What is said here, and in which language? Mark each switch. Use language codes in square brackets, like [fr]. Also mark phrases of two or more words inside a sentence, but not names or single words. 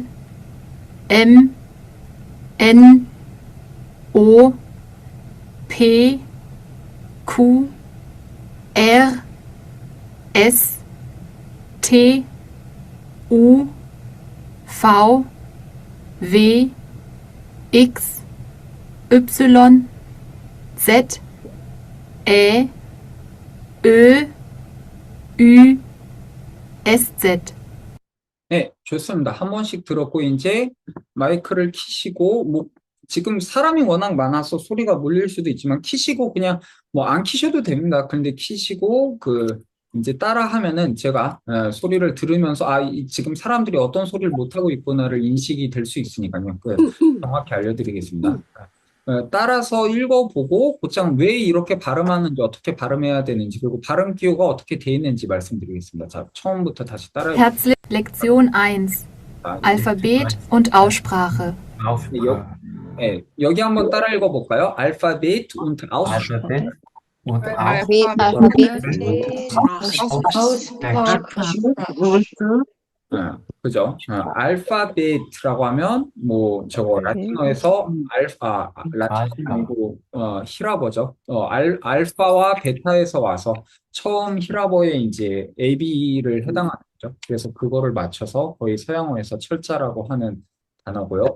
[de] M, N, O, P, Q, R, S, T, U, V, W, X, Y, Z, Ä, Ö, Ü, SZ. [ko] 네, 좋습니다. 한 번씩 들었고 이제 마이크를 키시고 지금 사람이 워낙 많아서 소리가 몰릴 수도 있지만 키시고 그냥 안 키셔도 됩니다. 근데 키시고 이제 따라 하면은 제가 소리를 들으면서 지금 사람들이 어떤 소리를 못 하고 있구나를 인식이 될 수 있으니까요. 정확히 알려드리겠습니다. 따라서 읽어보고 곧장 왜 이렇게 발음하는지 어떻게 발음해야 되는지 그리고 발음 기호가 어떻게 돼 있는지 말씀드리겠습니다. 자, 처음부터 다시 따라해 [de] Herzlich Lektion 1. Alphabet und Aussprache. Aussprache. [ko] 여기 한번 따라 읽어볼까요? [de] 알파벳 und Aussprache. Alphabet und Aussprache. [ko] 그죠? 알파벳이라고 하면 저거 라틴어에서 라틴어 아니고 히라버죠. 알파와 베타에서 와서 처음 히라버에 이제 AB를 해당하는 거죠. 그래서 그거를 맞춰서 거의 서양어에서 철자라고 하는 단어고요.